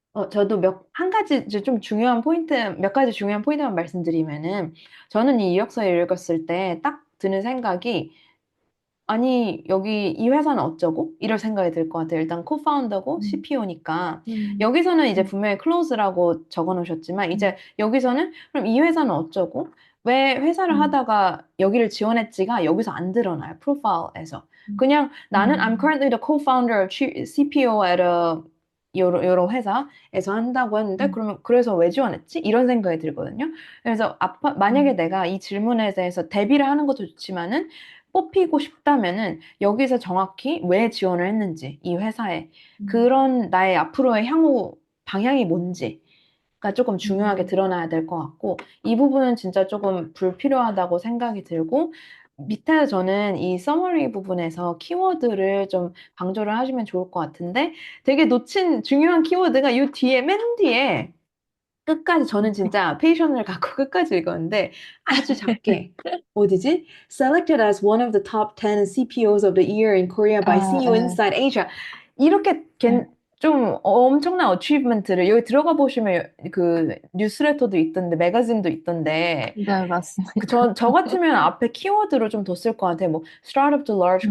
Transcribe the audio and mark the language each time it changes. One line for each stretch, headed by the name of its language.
Korean: 저도 한 가지 이제 좀 중요한 포인트, 몇 가지 중요한 포인트만 말씀드리면은, 저는 이 이력서를 읽었을 때 딱 드는 생각이, 아니, 여기 이 회사는 어쩌고? 이럴 생각이 들 것 같아요. 일단 코파운더고 음, CPO니까. 음, 여기서는 이제 음, 분명히 클로즈라고 적어 놓으셨지만, 이제 음, 여기서는 그럼 이 회사는 어쩌고? 왜 회사를 음, 하다가 여기를 지원했지가 여기서 안 드러나요. 프로파일에서. 음, 그냥 나는
English: I'm 음, currently the co-founder of CPO at a
Korean: 요런 회사에서 한다고 했는데, 음, 그러면 그래서 왜 지원했지? 이런 생각이 들거든요. 그래서 만약에 음, 내가 이 질문에 대해서 대비를 하는 것도 좋지만은 뽑히고 싶다면은 여기서 정확히 왜 지원을 했는지, 이 회사에 음, 그런 나의 앞으로의 향후 방향이 뭔지가 조금 중요하게 음, 드러나야 될 것 같고, 이 부분은 진짜 조금 불필요하다고 생각이 들고, 밑에 저는 이 서머리 부분에서 키워드를 좀 강조를 하시면 좋을 것 같은데, 되게 놓친 중요한 키워드가 이 뒤에, 맨 뒤에 끝까지, 저는 진짜 페이션을 갖고 끝까지 읽었는데 아주 작게, 어디지?
English: Selected as one of the top 10 CPOs of the year in Korea by 아, CEO Inside Asia.
Korean: 이렇게 좀 엄청난 어치브먼트를, 여기 들어가 보시면 그 뉴스레터도 있던데, 매거진도 있던데, 네, 맞습니다. 저 같으면 앞에 키워드로 좀 뒀을 것 같아요. 뭐,
English: Startup to Large